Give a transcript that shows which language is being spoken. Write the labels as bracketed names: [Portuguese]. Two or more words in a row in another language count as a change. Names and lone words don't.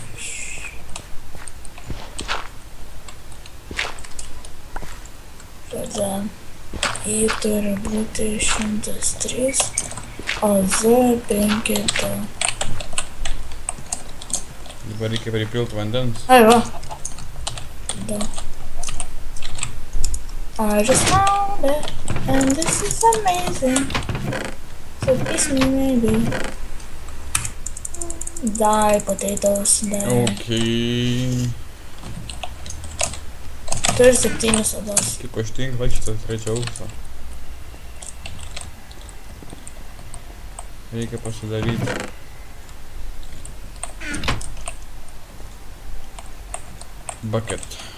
[Lithuanian] Tada į turi būti 103, o Z 5. Dabar reikia pripilt vandens. Ai, va. Da. [English] I just found it, and this is amazing. So kiss me maybe. Die, potatoes, die. [Lithuanian] Okei. Turi 7 odos. Kaip aš tinklą šitą 3 aukštą. Reikia pasidaryti. Bucket.